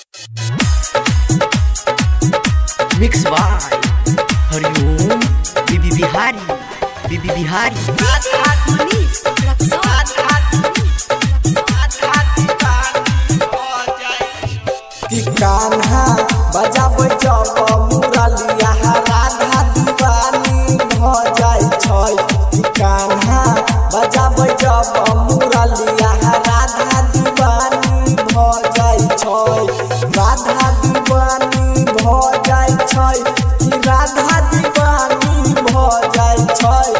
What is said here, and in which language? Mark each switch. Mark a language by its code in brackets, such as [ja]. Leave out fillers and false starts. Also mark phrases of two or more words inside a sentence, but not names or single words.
[en] Mix by हरिओम बीबी बिहारी [mai] कि कान्हा बजाबै जब मुरलिया राधा दीवानी भ जाय छै। कि कान्हा बजाबै जब मुरलिया राधा दीवानी भ जाय छै। राधा दीवानी भ जाय छै। कि राधा दीवानी भ जाय छै।